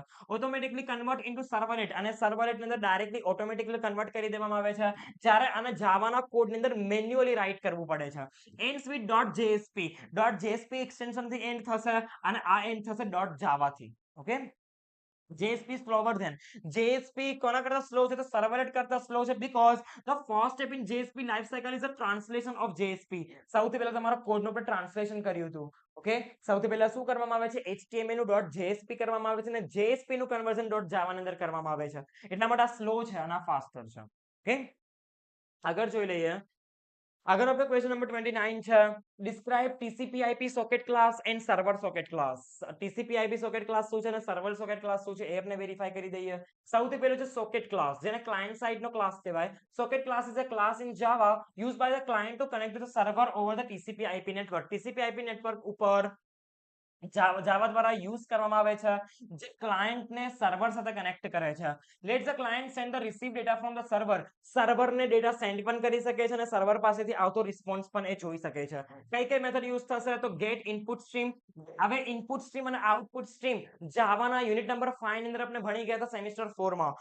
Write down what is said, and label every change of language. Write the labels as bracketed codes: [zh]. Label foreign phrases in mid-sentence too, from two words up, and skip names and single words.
[en] automatically convert into servlet, [gu] અને સર્વલેટ ની અંદર ડાયરેક્ટલી ઓટોમેટિકલી કન્વર્ટ કરી દેવામાં આવે છે. જ્યારે આને જાવાના કોડ ની અંદર મેન્યુઅલી રાઇટ કરવું પડે છે. [en] ends with .jsp, [gu] .jsp એક્સટેન્શન થી એન્ડ થશે અને આ એન્ડ થશે .java થી. [en] ઓકે, JSP slower than. [gu] JSP કોના કરતા સ્લો છે? તો સર્વલેટ કરતા સ્લો છે, [en] because the first step in JSP life cycle is a translation of JSP. [gu] સૌથી પહેલા તમારા કોડનું પર ટ્રાન્સલેશન કર્યું હતું. ઓકે, સૌથી પહેલા શું કરવામાં આવે છે? HTML નું .jsp કરવામાં આવે છે અને JSP નું કન્વર્ઝન .java ની અંદર કરવામાં આવે છે. એટલા માટે આ સ્લો છે અને આ ફાસ્ટર છે. ઓકે, આગળ જોઈ લઈએ. આગળ આપણે [en] question number 29 [gu] છે. [en] describe TCP/IP socket class and server socket class. TCP/IP socket class [gu] શું છે અને [en] server socket class [gu] શું છે એ આપણે વેરીફાઈ કરી દઈએ. સૌથી પહેલું છે [en] socket class, [gu] જેને [en] client side [gu] નો ક્લાસ કહેવાય. [en] socket class is a class in Java used by the client to connect with the server over the TCP/IP network. TCP/IP network [gu] ઉપર જાવા દ્વારા યુઝ કરવામાં આવે છે, જે ક્લાયન્ટને સર્વર સાથે કનેક્ટ કરે છે. [en] let the client send the receive data from the server. [gu] સર્વરને ડેટા સેન્ડ પણ કરી શકે છે અને સર્વર પાસેથી આવતો રિસ્પોન્સ પણ એ જોઈ શકે છે. કઈ મેથડ યુઝ થશે તો [en] get input stream. [gu] હવે [en] input stream [gu] અને [en] output stream [gu] જાવાના [en] unit number 5 [gu] ની અંદર આપણે ભણી ગયા હતા સેમિસ્ટર 4 માં.